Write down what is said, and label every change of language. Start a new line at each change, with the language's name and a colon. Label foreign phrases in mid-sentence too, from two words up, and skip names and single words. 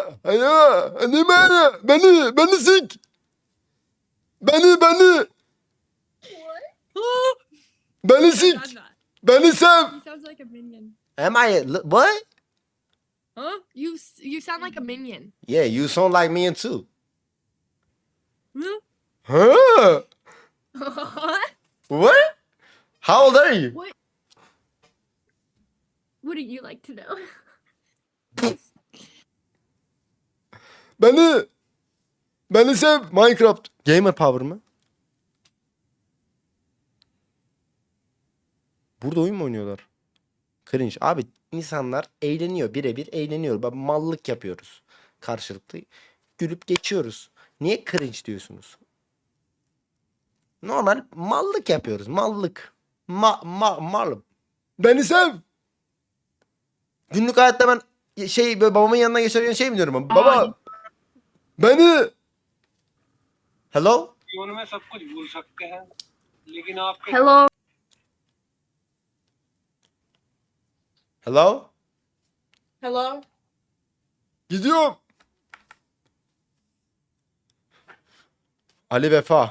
Turkish: Beni sik. Beni. Oh, Beni
English: I've
Turkish: sik.
English: done that.
Turkish: Beni sev.
English: He sounds like a minion. Am I? What? Huh? You sound like a minion. Yeah, you sound like me too. Huh? Huh? What? What? How old are you? Wouldn't you like to know?
Turkish: Beni sev. Minecraft.
English: Gamer power
Turkish: mı? Burada oyun mu oynuyorlar? Cringe. Abi insanlar eğleniyor. Birebir eğleniyor. Bak mallık yapıyoruz. Karşılıklı. Gülüp geçiyoruz. Niye cringe diyorsunuz? Normal mallık yapıyoruz. Mallık. Malım. Beni sev. Günlük hayatta ben böyle babamın yanına geçerken şey mi diyorum? Baba. Beni. Hello?
Hindi: जीवन में सब कुछ भूल सकते हैं लेकिन आपके
English: Hello. Hello? Hello?
Turkish: Gidiyorum. Ali Vefa.